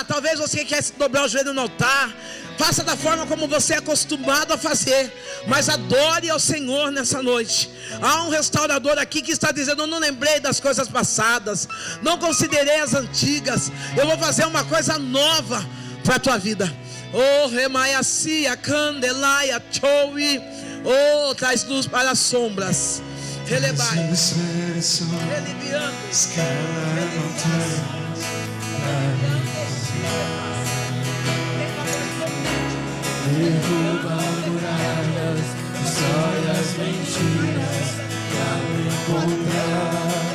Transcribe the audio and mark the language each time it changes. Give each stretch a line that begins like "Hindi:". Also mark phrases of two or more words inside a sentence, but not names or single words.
Portuguese: Talvez você quer dobrar o joelho no altar. Faça da forma como você é acostumado a fazer, mas adore ao Senhor nessa noite. Há um restaurador aqui que está dizendo: eu não lembrei das coisas passadas, não considerei as antigas, eu vou fazer uma coisa nova para a tua vida. Remaiacia, candelaia, choui. Traz luz para as sombras. Relebai, reliviando, derruba muralhas, destrói as mentiras pra me encontrar.